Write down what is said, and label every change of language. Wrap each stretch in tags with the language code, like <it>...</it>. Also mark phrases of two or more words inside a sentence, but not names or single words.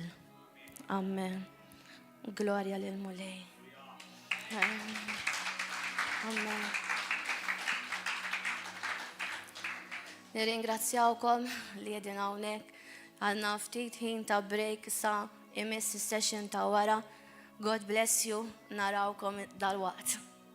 <mt>Amen. Glorja lil Mulej. Amen. Nirringrazzjawkom li jedin hawnhekk għandna ftit ħin ta' break sa' imiss is-session ta' wara.</mt> <en>God bless you,</en> <mt>narawkom dal-waqt.</mt>